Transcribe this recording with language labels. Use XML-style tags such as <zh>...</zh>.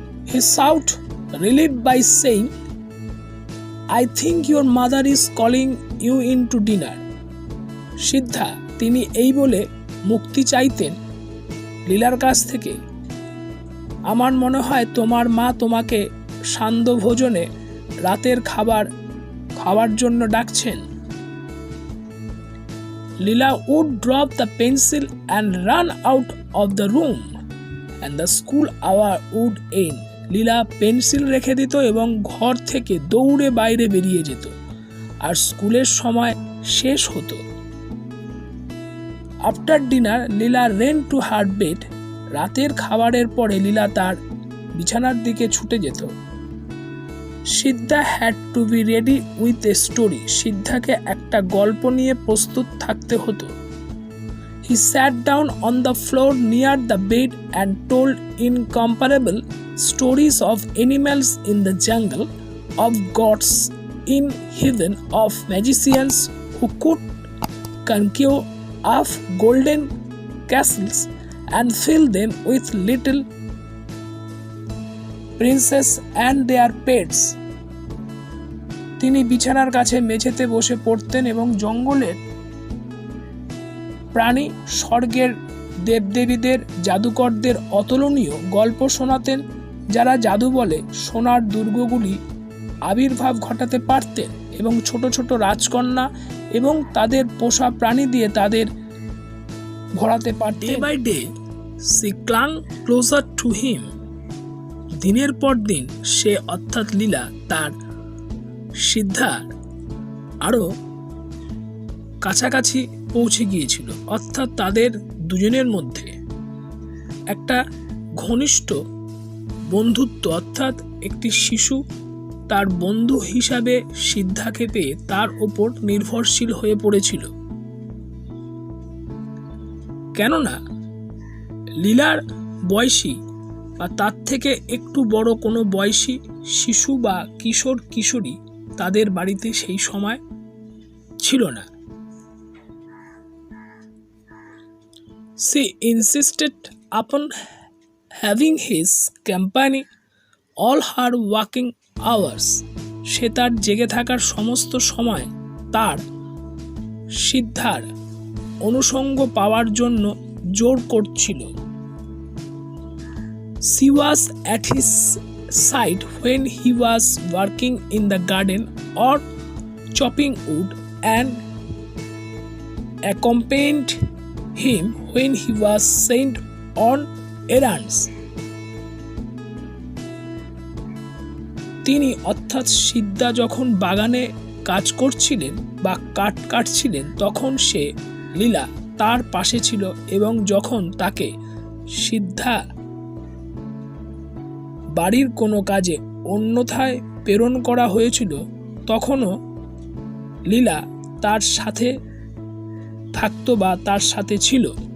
<en>He sought relief by saying, I think your mother is calling you in to dinner.</en> <bn>সিদ্ধা তিনি এই বলে মুক্তি চাইতেন লীলার কাছ থেকে, আমার মনে হয় তোমার মা তোমাকে সান্ধ্য ভোজনে রাতের খাবার জন্য ডাকছেন।</bn> <en>Leela would drop the pencil and run out of the room and the school hour would end.</en> <bn>Leela pencil রেখে দিত এবং ঘর থেকে দৌড়ে বাইরে বেরিয়ে যেত আর স্কুলের সময় শেষ হতো।</bn> <en>After dinner, Leela ran to her bed.</en> <bn>রাতের খাবারের পরে লীলা তার বিছানার দিকে ছুটে যেত।</bn> <en>Siddha had to be ready with a story.</en> <bn>সিদ্ধাকে একটা গল্প নিয়ে প্রস্তুত থাকতে হতো।</bn> <en>He sat down on the floor near the bed and told incomparable stories of animals in the jungle, of gods in heaven, of magicians who could conjure of golden castles and fill them with little princess and their pets.</en> <bn>তিনি বিছানার কাছে মেঝেতে বসে পড়তেন এবং জঙ্গলের প্রাণী, স্বর্গের দেবদেবীদের, জাদুকরদের অতুলনীয় গল্প শোনাতেন, যারা জাদু বলে সোনার দুর্গগুলি আবির্ভাব ঘটাতে পারতেন এবং ছোট ছোট রাজকন্যা এবং তাদের পোষা প্রাণী দিয়ে তাদের ভরাতে পারতেন।</bn> <en>Day by day, she clung closer to him.</en> <bn>দিনের পর দিন সে অর্থাৎ লীলা তার সিদ্ধার আরো কাছাকাছি পৌঁছে গিয়েছিল, অর্থাৎ তাদের দুজনের মধ্যে একটা ঘনিষ্ঠ বন্ধুত্ব, অর্থাৎ একটি শিশু তার বন্ধু হিসাবে সিদ্ধাকে পেয়ে তার ওপর নির্ভরশীল হয়ে পড়েছিল। কেননা লীলার বয়সী বা তার থেকে একটু বড় কোনো বয়সী শিশু বা কিশোর কিশোরী তাদের বাড়িতে সেই সময় ছিল না।</bn> <en>She insisted upon having his company all her working hours.</en> <bn>সে তার জেগে থাকার সমস্ত সময় তার সিদ্ধার অনুষঙ্গ পাওয়ার জন্য জোর করছিল।</bn> <en>She was at his side when he was working in the garden or chopping wood and accompanied him when he was sent on errands.</en> <bn>তিনি অর্থাৎ সিদ্ধা যখন বাগানে কাজ করছিলেন বা কাঠ কাটছিলেন তখন সে লীলা তার পাশে ছিল, এবং যখন তাকে সিদ্ধা বাড়ির কোনো কাজে অন্যথায় প্রেরণ করা হয়েছিল তখনও লীলা তার সাথে থাকতো বা তার সাথে ছিল।</bn>